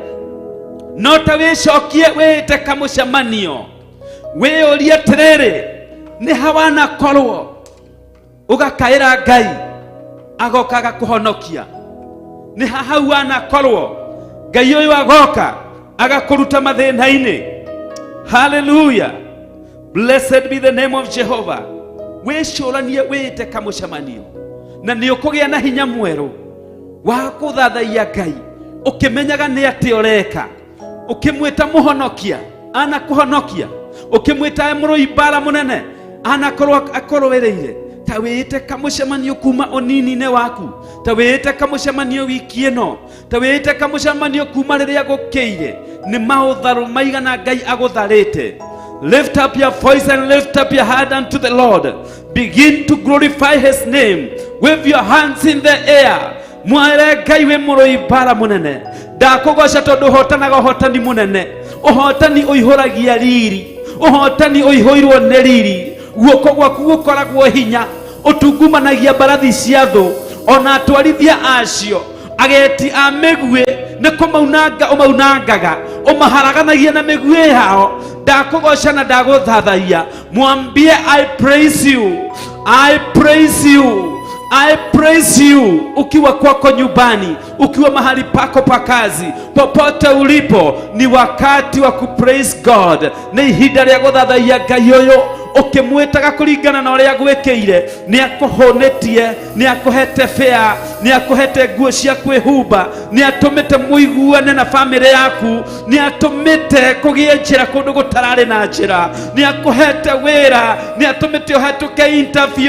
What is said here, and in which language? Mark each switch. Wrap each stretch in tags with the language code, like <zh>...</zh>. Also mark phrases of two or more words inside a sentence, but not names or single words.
<ki>No ta wĩcokie wĩte kamũcemanio, wĩyũrie atĩrĩrĩ, nĩ ha wanakorwo ũgakaĩra Ngai agokaga kũhonokia? Nĩ ha hau wanakorwo Ngai ũyũ agoka agakũruta mathĩna-inĩ?</ki> <en>Hallelujah. Blessed be the name of Jehovah.</en> <ki>Wĩcũranie wĩte kamũcemanio, na nĩ ũkũgĩa na hinya mwerũ wa gũthathaiya Ngai, ũkĩmenyaga nĩ atĩ ũreka, ũkĩmwĩta mũhonokia anakũhonokia, ũkĩmwĩta mũrũi mbara mũnene anakorwo akũrũĩrĩire. Ta wĩte kamũcemanio kuma ũnini-inĩ waku, ta wĩte kamũcemanio wiki ĩno, ta wĩte kamũcemanio kuma rĩrĩa gũkĩire. Nĩ maũtharu maigana Ngai agũtharĩte.</ki> <en>Lift up your voice and lift up your hand unto the Lord. Begin to glorify His name. Wave your hands in the air.</en> <ki>Mwere Ngai we mũrũi mbara mũnene. Ndakũgoca tondũ ũhotanaga ũhotani mũnene, ũhotani ũihũragia riri, ũhotani ũihũirwo nĩ riri. Guoko gwaku gũkoragwo hinya, ũtungumanagia mbarathi cia thũ, ona atwarithia acio ageti a mĩguĩ nĩ kũmaunanga ũmaunangaga, ũmaharaganagia na mĩguĩ yao. Ndakũgoca na ndagũthathaiya.</ki> <en>Mwambie I praise you, I praise you, I praise you.</en> <sw>Ukiwa kwako nyumbani, ukiwa mahali pako pa kazi, popote ulipo, ni wakati wa kupraise God.</sw> <ki>Nĩ ihinda rĩa gũthathaiya Ngai ũyũ, ukimwitaga kũringana na ũrĩa gwĩkĩire. Nĩ akũhonetie, nĩ akũhete bĩa, nĩ akũhete nguo cia kwĩhumba, nĩ atũmĩte mũiguane na famĩlĩ yaku, nĩ atũmĩte kũgĩe njĩra kũndũ gũtararĩ na njĩra, nĩ akũhete wĩra, nĩ atũmĩte ũhetũke interview.</ki>